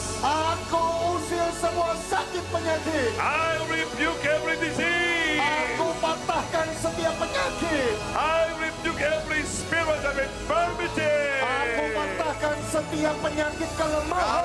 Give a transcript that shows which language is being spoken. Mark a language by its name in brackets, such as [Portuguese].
[Indonesian] Aku usir semua sakit penyakit. [English] I rebuke every disease. [Indonesian] Aku patahkan setiap penyakit. [English] I rebuke every spirit of infirmity. [Indonesian] Aku patahkan setiap penyakit kelemahan.